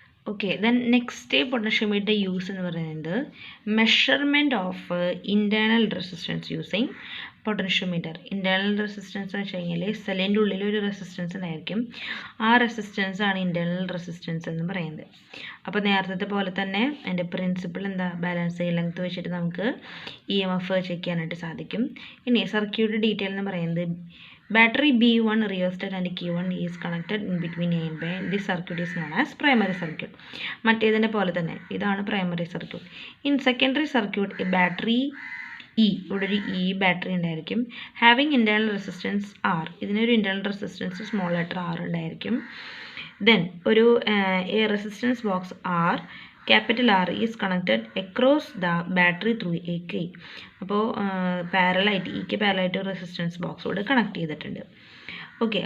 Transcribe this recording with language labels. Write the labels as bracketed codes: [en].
[en] Okay. Then next potentiometer use [ml] എന്ന് പറയുന്നത് [en] Measurement of internal resistance using potentiometer. [ml] Internal resistance എന്ന് വെച്ച് കഴിഞ്ഞാൽ സെല്ലിൻ്റെ ഉള്ളിൽ ഒരു റെസിസ്റ്റൻസ് ഉണ്ടായിരിക്കും. ആ റെസിസ്റ്റൻസ് ആണ് ഇൻറ്റേർണൽ റെസിസ്റ്റൻസ് എന്ന് പറയുന്നത്. അപ്പോൾ നേരത്തെ പോലെ തന്നെ എൻ്റെ പ്രിൻസിപ്പിൾ എന്താ, ബാലൻസ് ലെങ്ത് വെച്ചിട്ട് നമുക്ക് EMF ചെക്ക് ചെയ്യാനായിട്ട് സാധിക്കും. ഇനി സർക്യൂട്ട് ഡീറ്റെയിൽ എന്ന് പറയുന്നത് [en] battery B1 rheostat and Q1 is connected in between A and B. This circuit is known as primary circuit. [ml] മറ്റേതിൻ്റെ പോലെ തന്നെ ഇതാണ് primary circuit. [en] in secondary circuit battery [ml] ഇവിടെ ഒരു ബാറ്ററി ഉണ്ടായിരിക്കും. [en] Having internal resistance R. [ml] ഇതിനൊരു internal resistance small letter R ഉണ്ടായിരിക്കും. [en] Then ഒരു resistance box R capital R is connected across the battery through a key. [ml] അപ്പോൾ പാരലായിട്ട് ഈക്ക് പാരലായിട്ട് റെസിസ്റ്റൻസ് ബോക്സോട് കണക്ട് ചെയ്തിട്ടുണ്ട്. ഓക്കെ.